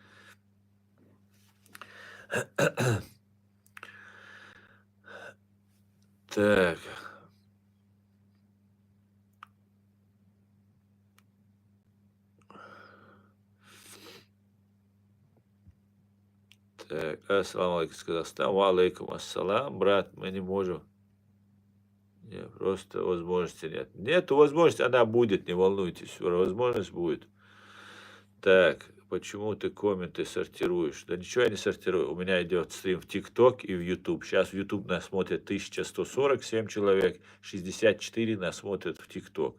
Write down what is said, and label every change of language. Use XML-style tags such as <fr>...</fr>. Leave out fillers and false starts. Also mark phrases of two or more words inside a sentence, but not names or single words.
<ru>Так. Так,</ru> <ar>السلام عليكم</ar> <ru>из Казахстана.</ru> <ar>وعليكم السلام,</ar> <ru>брат, мы не можем. Нет, просто возможности нет. Нету возможности, она будет, не волнуйтесь, возможность будет. Так, почему ты комменты сортируешь? Да ничего я не сортирую. У меня идет стрим в ТикТок и в YouTube. Сейчас в YouTube нас смотрит 1147 человек, 64 нас смотрят в ТикТок.</ru>